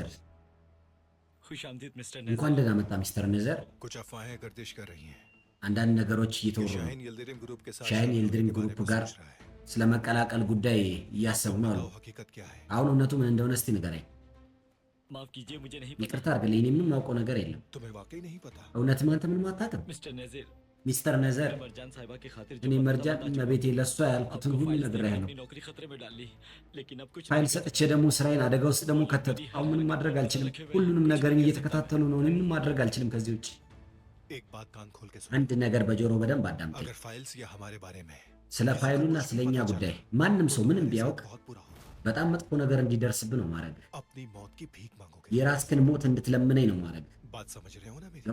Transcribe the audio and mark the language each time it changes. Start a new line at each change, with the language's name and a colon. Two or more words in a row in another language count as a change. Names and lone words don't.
Hindi: खुश आमदीद मिस्टर
Amharic: እንኳን नेजर ደህና መጣ ሚስተር ነዘር።
Hindi: कुछ अफवाहें गर्दिश कर रही हैं
Amharic: አንዳንድ ነገሮች
Hindi: कि
Amharic: እየተወሩ ነው።
Hindi: शाहीन यिल्दिरिम ग्रुप के साथ ሻሂን शामिल
Amharic: የልድሪም
Hindi: होने के बारे
Amharic: ግሩፕ
Hindi: में
Amharic: ጋር
Hindi: सोच रहा है।
Amharic: ስለ መቀላቀል ጉዳይ እያሰቡ ነው አሉ።
Hindi: बताओ हकीकत क्या है?
Amharic: አሁን እውነቱ ምን እንደሆነ እስቲ ንገረኝ።
Hindi: माफ कीजिए मुझे नहीं
Amharic: ይቅርታ
Hindi: पता
Amharic: አድርግልኝ፣ እኔ ምንም ማውቀው ነገር የለም።
Hindi: तुम्हें वाकई नहीं पता?
Amharic: እውነትም አንተ ምንም አታውቅም
Hindi: मिस्टर नेजर
Amharic: ሚስተር ነዘር።
Hindi: मैं मरजान साहिबा की खातिर
Amharic: እኔ
Hindi: जो መርጃን बता चुका
Amharic: መቤቴ ለእሷ ያልኩትን
Hindi: आपको
Amharic: ሁሉ
Hindi: फाइल्स देकर
Amharic: ነግሬሃለሁ።
Hindi: अपनी नौकरी खतरे में डाली लेकिन अब कुछ
Amharic: ፋይል
Hindi: नहीं
Amharic: ሰጥቼ ደግሞ ስራዬን አደጋ ውስጥ ደግሞ ከተቱ። አሁን ምንም ማድረግ አልችልም። ሁሉንም ነገርን እየተከታተሉ ነው። እኔ ምንም ማድረግ አልችልም ከዚህ ውጭ።
Hindi: एक बात कान खोल के सुनो।
Amharic: አንድ ነገር በጆሮ በደንብ አዳምጠኝ።
Hindi: अगर फाइल्स या हमारे बारे में
Amharic: ስለ ፋይሉና ስለ እኛ ጉዳይ ማንም ሰው ምንም ቢያውቅ
Hindi: बहुत बुरा होगा।
Amharic: በጣም መጥፎ ነገር እንዲደርስብ ነው ማድረግ።
Hindi: अपनी मौत की भीख मांगोगे।
Amharic: የራስህን ሞት እንድትለምነኝ ነው ማድረግ።
Hindi: बात समझ रहे हो ना मेरी?